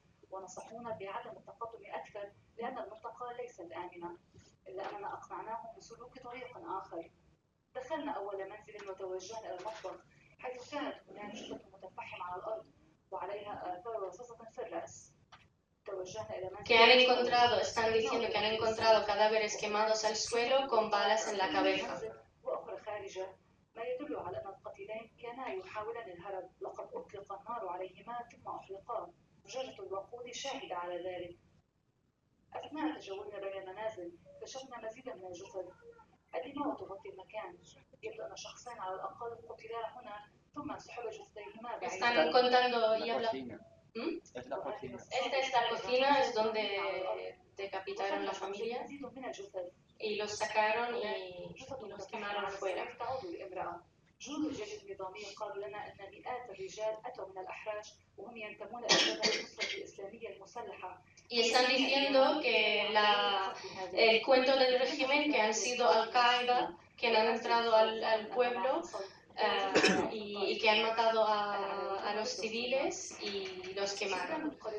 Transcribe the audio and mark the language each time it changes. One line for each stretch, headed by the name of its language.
Arabic: ونصحونا بعدم التقدم أكثر لأن المنطقة ليست آمنة إلا أننا أقنعناهم بسلوك طريق آخر. دخلنا أول منزل وتوجهنا إلى المطبخ حيث كانت هناك جثة متفحمة على الأرض وعليها آثار رصاصة في الرأس. توجهنا إلى منزل
Spanish: Que han encontrado, están diciendo que han encontrado cadáveres quemados al suelo con balas en la cabeza.
Arabic: وأخرى خارجة ما يدل على أن القتيلين كانا يحاولان الهرب. لقد أطلق النار عليهما ثم أحرقا. زجاجة الوقود شاهدة على ذلك. أثناء تجولنا بين المنازل اكتشفنا مزيدا من الجثث. الدماء تغطي المكان. يبدو أن شخصين على الأقل قتلا هنا ثم انسحب جثتيهما بعيدا.
Spanish: Están contando y hablando. Esta es la cocina, es donde decapitaron la familia y los sacaron y los quemaron fuera.
Arabic: جنود الجيش النظامي قالوا لنا أن مئات الرجال أتوا من الأحراج وهم ينتمون إلى النصرة الإسلامية المسلحة.
Spanish: Y están diciendo que el cuento del régimen que han sido Al-Qaeda, que han entrado al pueblo y que han matado a los civiles y los quemaron.